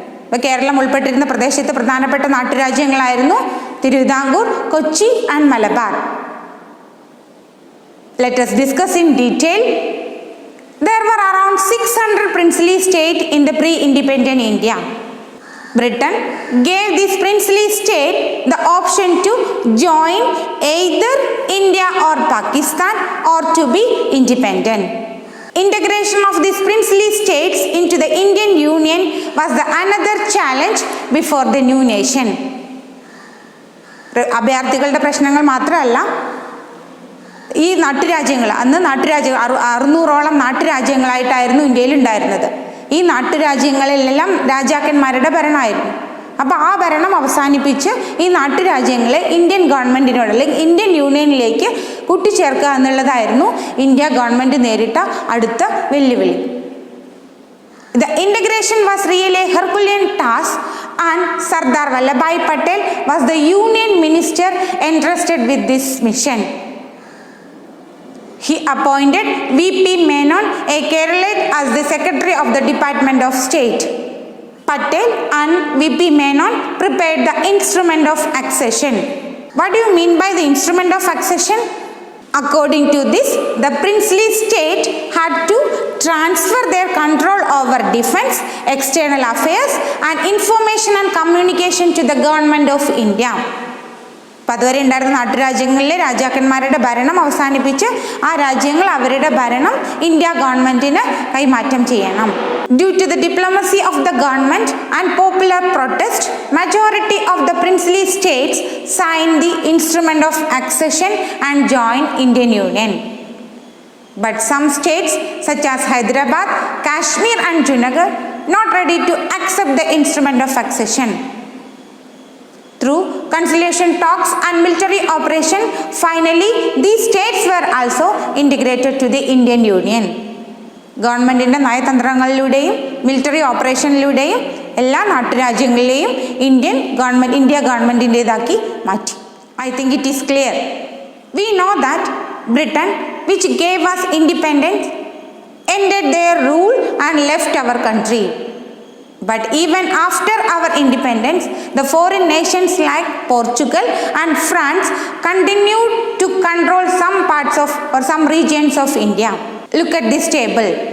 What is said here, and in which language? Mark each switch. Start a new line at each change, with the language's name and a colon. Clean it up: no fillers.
Malayalam: ഇപ്പോൾ കേരളം ഉൾപ്പെട്ടിരുന്ന പ്രദേശത്തെ പ്രധാനപ്പെട്ട നാട്ടുരാജ്യങ്ങളായിരുന്നു Thiruvithamkoor, Kochi and Malabar.
English: Let us discuss in detail. There were around 600 princely states in the pre-independent India. Britain gave this princely state the option to join either India or Pakistan or to be independent. Integration of these princely states into the Indian Union was the another challenge before the new nation.
Malayalam: അഭയാർത്ഥികളുടെ പ്രശ്നങ്ങൾ മാത്രമല്ല, ഈ നാട്ടുരാജ്യങ്ങൾ 600ഓളം നാട്ടുരാജ്യങ്ങളായിട്ടായിരുന്നു ഇന്ത്യയിൽ ഉണ്ടായിരുന്നത്. ഈ നാട്ടുരാജ്യങ്ങളിലെല്ലാം രാജാക്കന്മാരുടെ ഭരണമായിരുന്നു. അപ്പോൾ ആ ഭരണം അവസാനിപ്പിച്ച് ഈ നാട്ടുരാജ്യങ്ങളെ ഇന്ത്യൻ ഗവൺമെൻറ്റിനോട് അല്ലെങ്കിൽ ഇന്ത്യൻ യൂണിയനിലേക്ക് കൂട്ടിച്ചേർക്കുക എന്നുള്ളതായിരുന്നു ഇന്ത്യ ഗവൺമെൻറ് നേരിട്ട അടുത്ത വെല്ലുവിളി.
English: The integration was really a Herculean task, and Sardar Vallabhbhai Patel was the union minister entrusted with this mission. He appointed V.P. Menon, a Keralite, as the Secretary of the Department of State. Patel and V.P. Menon prepared the instrument of accession. What do you mean by the instrument of accession? According to this, the princely state had to transfer their control over defense, external affairs, and information and communication to the government of India.
Malayalam: അപ്പം അതുവരെ ഉണ്ടായിരുന്ന നാട്ടുരാജ്യങ്ങളിലെ രാജാക്കന്മാരുടെ ഭരണം അവസാനിപ്പിച്ച് ആ രാജ്യങ്ങൾ അവരുടെ ഭരണം ഇന്ത്യ ഗവൺമെൻറ്റിന് കൈമാറ്റം ചെയ്യണം.
English: Due to the diplomacy of the government and popular protest, majority of the princely states signed the instrument of accession and joined Indian Union. But some states such as Hyderabad, Kashmir and Junagadh not ready to accept the instrument of accession. Through conciliation talks and military operation, finally these states were also integrated to the Indian Union.
Malayalam: ഗവൺമെൻറ്റിൻ്റെ നയതന്ത്രങ്ങളിലൂടെയും military ഓപ്പറേഷനിലൂടെയും എല്ലാ നാട്ടുരാജ്യങ്ങളിലെയും India ഗവൺമെൻറ്റിൻ്റേതാക്കി മാറ്റി.
English: I think it is clear. We know that Britain, which gave us independence, ended their rule and left our country. But even after our independence, the foreign nations like Portugal and France continued to control some parts of or some regions of India. Look at this table.